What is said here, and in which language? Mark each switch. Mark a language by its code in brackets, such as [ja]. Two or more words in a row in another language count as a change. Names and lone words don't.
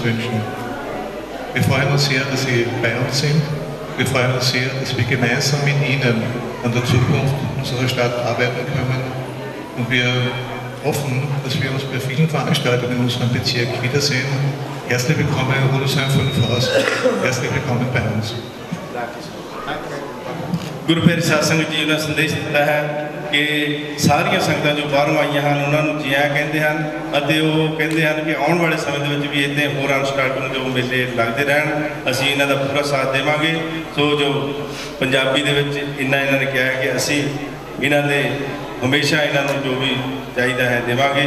[de] Wir freuen uns sehr, dass Sie bei uns sind Wir freuen uns sehr, dass wir gemeinsam mit Ihnen an der Zukunft unserer Stadt arbeiten können. Und wir hoffen, dass wir uns bei vielen Veranstaltungen in unserem Bezirk wiedersehen. Herzlich willkommen in Rudolfsheim 5 Haus. Herzlich willkommen bei uns. [pa] ਗੁਰੂ ਪਿਆਰੀ ਸਾਧ ਸੰਗਤ ਜੀ ਨੇ ਸੰਦੇਸ਼ ਦਿੱਤਾ ਹੈ ਕਿ ਸਾਰੀਆਂ ਸੰਗਤਾਂ ਜੋ ਬਾਹਰੋਂ ਆਈਆਂ ਹਨ ਉਹਨਾਂ ਨੂੰ ਜੀ ਆਇਆਂ ਕਹਿੰਦੇ ਹਨ ਅਤੇ ਉਹ ਕਹਿੰਦੇ ਹਨ ਕਿ ਆਉਣ ਵਾਲੇ ਸਮੇਂ ਦੇ ਵਿੱਚ ਵੀ ਇੱਦਾਂ ਹੋਰ ਅਨਸਟਾਰਟਿੰਗ ਜੋ ਮੇਲੇ ਲੱਗਦੇ ਰਹਿਣ ਅਸੀਂ ਇਹਨਾਂ ਦਾ ਪੂਰਾ ਸਾਥ ਦੇਵਾਂਗੇ। ਸੋ ਜੋ ਪੰਜਾਬੀ ਦੇ ਵਿੱਚ ਇੰਨਾ ਇਹਨਾਂ ਨੇ ਕਿਹਾ ਹੈ ਕਿ ਅਸੀਂ ਇਹਨਾਂ ਦੇ ਹਮੇਸ਼ਾ ਇਹਨਾਂ ਨੂੰ ਜੋ ਵੀ ਚਾਹੀਦਾ ਹੈ ਦੇਵਾਂਗੇ।